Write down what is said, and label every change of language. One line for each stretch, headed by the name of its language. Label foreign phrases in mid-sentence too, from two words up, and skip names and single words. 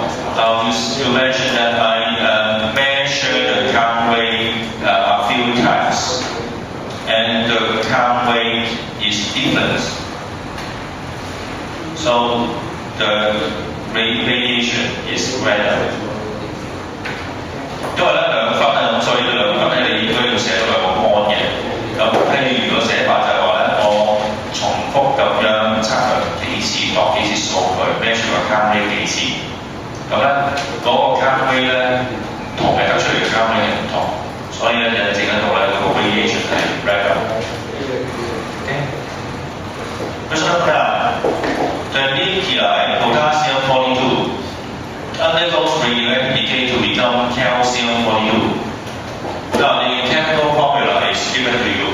English: You mentioned that I measured the gamma ray a few times, and the gamma ray is different. So the radiation is random.
Cantonese: 因為咧兩分啊，所以兩分咧你應該要寫到兩個按嘅。咁譬如個寫法就係話咧，我重複咁樣測量幾次，度幾次數據 measure 個
English: gamma ray
Cantonese: 幾次。咁咧嗰個
English: gamma ray
Cantonese: 咧唔同嘅得出嚟嘅
English: gamma ray
Cantonese: 係唔同，所以咧印證得到咧嗰個 radiation 係 random。
English: Question 9. The nuclei potassium 42 undergoes radioactive decay to become calcium 42. Now the chemical formula is given to you.